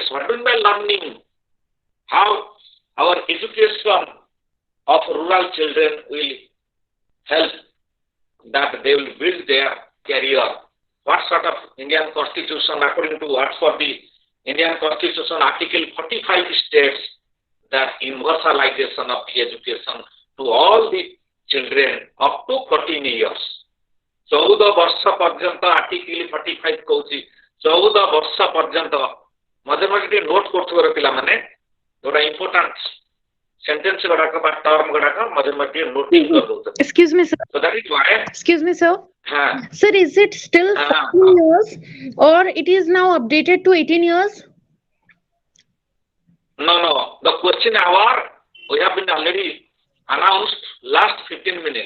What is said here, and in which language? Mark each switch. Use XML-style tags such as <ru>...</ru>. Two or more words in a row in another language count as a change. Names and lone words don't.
<en>What do you mean by learning? How our education of rural children will help that they will build their career. What sort of Indian Constitution, according to what for the Indian Constitution, Article 45 states that universalization of the education to all the children up to 14 years.</en> <or>14 ବର୍ଷ ପର୍ଯ୍ୟନ୍ତ Article 45 କହୁଛି 14 ବର୍ଷ ପର୍ଯ୍ୟନ୍ତ ମଝିରେ ମଝିରେ ଟିକେ ନୋଟ୍ କରୁଥିବାର ପିଲାମାନେ ଯୋଉଟା</or> <en>important sentence</en> <or>ଗୁଡାକ ବା ଟର୍ମ ଗୁଡାକ ମଝିରେ ମଝିରେ ନୋଟିଂ କରିଦଉଛନ୍ତି.</or> <en>Excuse me, sir. So that is why. Excuse me, sir. Sir, is it still 14 years or it is now updated to 18 years? No. The question hour we have been already announced last 15 minutes.</en>